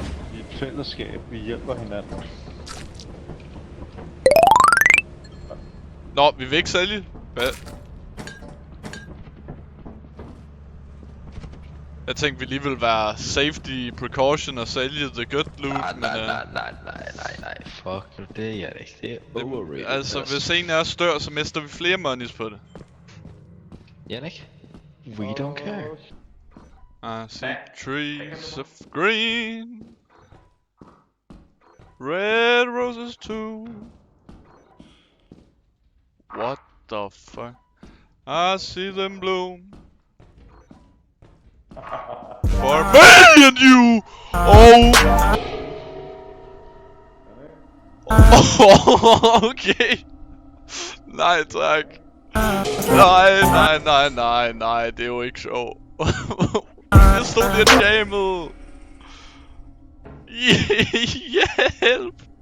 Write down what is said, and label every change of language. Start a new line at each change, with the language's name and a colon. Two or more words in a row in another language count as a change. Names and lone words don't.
Danish: I et fællesskab, vi hjælper hinanden. Nå, vi vil ikke sælge. Hvad? Jeg tænkte, vi lige ville være
English: safety precaution
Danish: og sælge
English: the good loot,
Danish: men... Nej. Fuck nu, det er jeg ikke. Det er overrated. Altså, hvis en af os dør, så mister vi flere monies på det. Jannik?
English: We don't care. I see trees of green, red roses too. What the fuck? I see them bloom for me and you. Oh, okay.
Danish: Nej tak. Nej, det er jo ikke sjovt. Jeg stod lige og jammede. Hjælp!